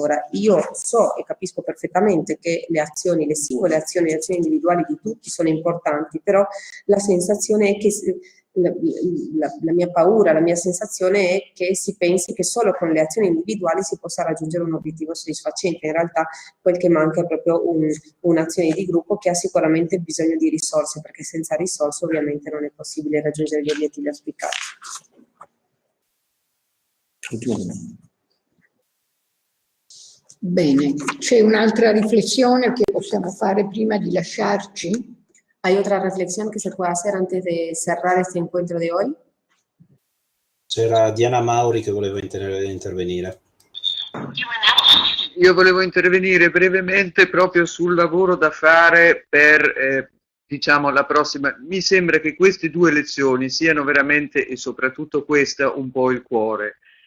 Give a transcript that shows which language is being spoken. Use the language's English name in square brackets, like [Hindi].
[Italian] Ora, io so e capisco perfettamente che le azioni, le singole azioni, le azioni individuali di tutti sono importanti, però la sensazione è che, la mia paura, la mia sensazione è che si pensi che solo con le azioni individuali si possa raggiungere un obiettivo soddisfacente. In realtà quel che manca è proprio un'azione di gruppo che ha sicuramente bisogno di risorse, perché senza risorse ovviamente non è possibile raggiungere gli obiettivi auspicati. Bene, c'è un'altra riflessione che possiamo fare prima di lasciarci? [Spanish] ¿Hay otra reflexión que se pueda hacer antes de cerrar este encuentro de hoy? [Italian] C'era Diana Mauri che voleva intervenire. Io volevo intervenire brevemente proprio sul lavoro da fare per, diciamo, la prossima. Mi sembra che queste 2 lezioni siano veramente, e soprattutto questa, un po' il cuore.